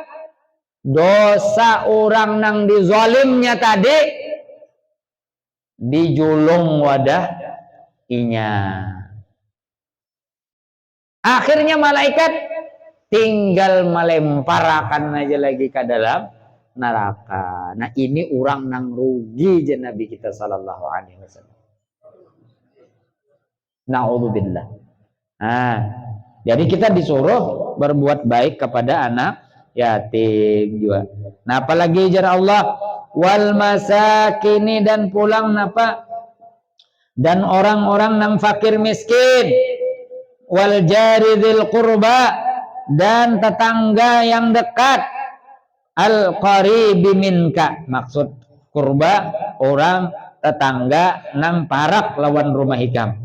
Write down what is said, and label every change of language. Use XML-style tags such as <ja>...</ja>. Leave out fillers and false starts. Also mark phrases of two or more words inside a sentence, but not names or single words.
<bjn>Dosa orang nang dizolimnya tadi dijulung wadah inya. Akhirnya malaikat tinggal melemparkan aja lagi ke dalam neraka. Nah, ini orang nang rugi je Nabi kita</bjn> <ar>صلى الله عليه وسلم.</ar> <bjn>Na'udzubillah. Nah, jadi kita disuruh berbuat baik kepada anak yatim juga. Nah, apalagi jar Allah</bjn> <ar>والمساكين,</ar> <bjn>dan pulang napa, dan orang-orang nang fakir miskin,</bjn> <ar>والجار ذي القربى,</ar> <bjn>dan tetangga yang dekat,</bjn> <ar>القريب منك,</ar> <bjn>maksud kurba orang tetangga nang parak lawan rumah hikam.</bjn>